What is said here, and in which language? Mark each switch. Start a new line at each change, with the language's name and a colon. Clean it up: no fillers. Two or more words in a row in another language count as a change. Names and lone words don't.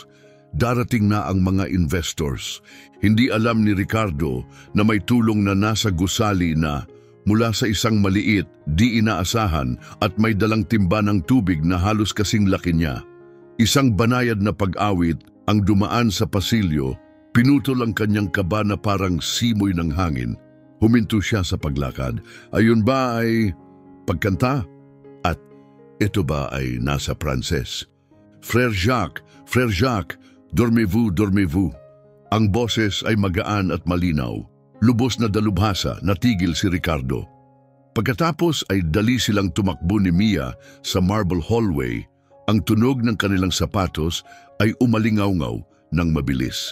Filipino: Darating na ang mga investors. Hindi alam ni Ricardo na may tulong na nasa gusali na mula sa isang maliit, di inaasahan at may dalang timba ng tubig na halos kasing laki niya. Isang banayad na pag-awit ang dumaan sa pasilyo, pinutol ang kanyang kaba na parang simoy ng hangin. Huminto siya sa paglakad. Ayun ba ay pagkanta? At ito ba ay nasa Pranses?
French: Frère Jacques, dormez-vous.
Filipino: Ang boses ay magaan at malinaw. Lubos na dalubhasa, natigil si Ricardo. Pagkatapos ay dali silang tumakbo ni Mia sa
English: marble hallway.
Filipino: Ang tunog ng kanilang sapatos ay umalingaw-ngaw ng mabilis.